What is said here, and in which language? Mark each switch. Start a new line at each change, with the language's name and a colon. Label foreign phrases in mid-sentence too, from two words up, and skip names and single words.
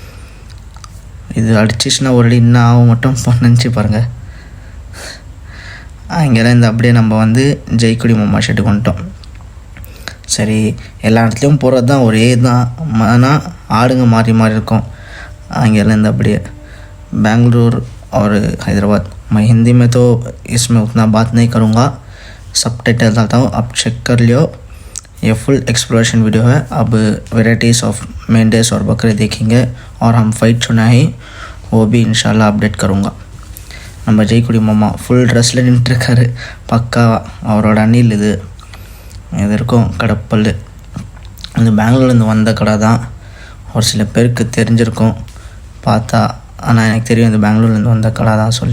Tamil: இது அடிச்சிச்சுன்னா ஒரு அடி இன்னும் ஆகும் மட்டும் நினச்சி பாருங்கள். இங்கெல்லாம் இந்த அப்படியே நம்ம வந்து ஜெய்குடி மாமா ஷெட்டுக்கு வந்துட்டோம். சரி, எல்லா இடத்துலையும் போகிறது தான் ஒரே தான், ஆனால் ஆடுங்க மாறி மாறி இருக்கும். அங்கெல்லாம் இந்த அப்படியே
Hindi: बेंगलुरु और हैदराबाद. मैं हिंदी में तो इसमें उतना बात नहीं करूँगा, सबटाइटल डालता हूँ, आप चेक कर लियो. ये
English: full exploration video
Hindi: है. अब
English: varieties of
Hindi: मेंढेस और बकरे देखेंगे और हम फाइट चुना है वो भी इंशाल्लाह अपडेट करूँगा.
Tamil: நம்ம ஜெய்குடி மாமா
English: full dress
Tamil: நின்றுருக்காரு பக்கா. அவரோட அணில் இது இருக்கும் கடப்பல். இது பெங்களூர்லேருந்து வந்த கடை தான். ஒரு சில பேருக்கு தெரிஞ்சிருக்கும் பார்த்தா, ஆனால் எனக்கு தெரியும் இது பெங்களூர்லேருந்து வந்த கடை தான் சொல்லி.